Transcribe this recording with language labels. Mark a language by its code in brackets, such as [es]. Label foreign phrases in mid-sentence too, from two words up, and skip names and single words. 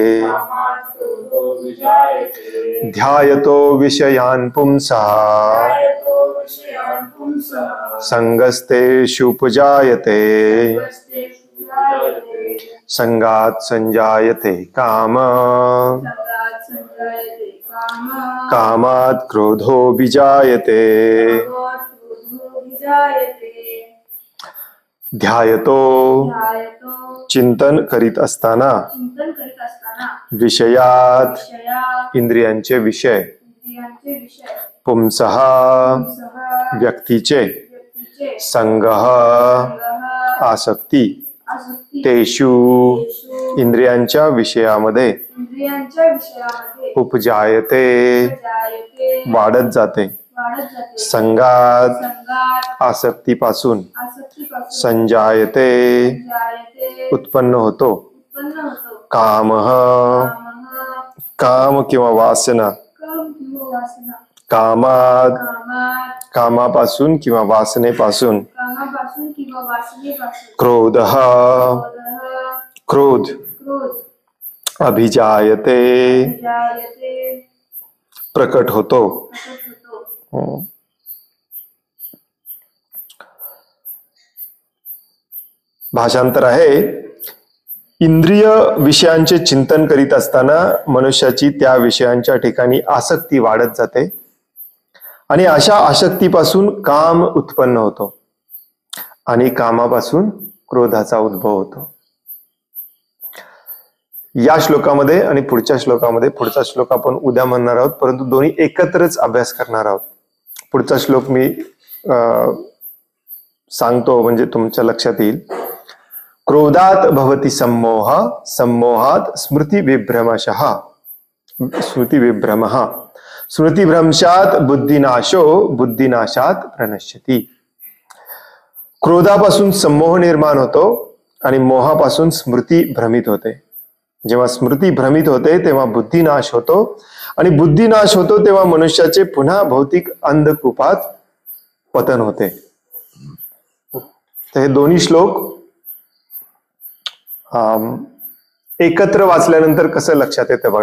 [sa] ध्यायतो विषयान् पुंसाः संगस्तेषु उपजायते संगात् संजायते कामः कामात् क्रोधो विजायते। [mr] ध्यायतो चिंतन करीत असताना, विषयात इंद्रियांचे विषय, पुंसः व्यक्तीचे, संगः आसक्ती, तेषु इंद्रियांच्या विषयामध्ये, उपजायते वाढत जाते, संगात आसक्तीपासून, संजायते उत्पन्न होतो, कामः काम किंवा वासना, कामात कामापासून किंवा वासनेपासून, क्रोधः क्रोध, अभिजायते प्रकट होतो। भाषांतर आहे, इंद्रिय विषयांचे चिंतन करीत असताना मनुष्याची त्या विषयांच्या ठिकाणी आसक्ती वाढत जाते आणि अशा आसक्तीपासून काम उत्पन्न होतो आणि कामापासून क्रोधाचा उद्भव होतो। या श्लोकामध्ये आणि पुढच्या श्लोकामध्ये, पुढचा श्लोक आपण उद्या म्हणणार आहोत परंतु दोन्ही एकत्रच अभ्यास करणार आहोत। पुढचा श्लोक मी सांगतो म्हणजे तुमच्या लक्षात येईल। [sa] क्रोधात भवति सम्मोह सम्मोहात स्मृती विभ्रमशः स्मृती विभ्रमः स्मृतिभ्रंशात बुद्धिनाशो बुद्धिनाशात प्रणश्यति। [mr] क्रोधापासून सम्मोह निर्माण होतो आणि मोहापासून स्मृती भ्रमित होते। जेव्हा स्मृती भ्रमित होते तेव्हा बुद्धिनाश होतो आणि बुद्धिनाश होतो तेव्हा मनुष्याचे पुन्हा भौतिक अंधकूपात पतन होते। तर हे दोन्ही श्लोक एकत्र वाचल्यानंतर कसं लक्षात येतं बघा।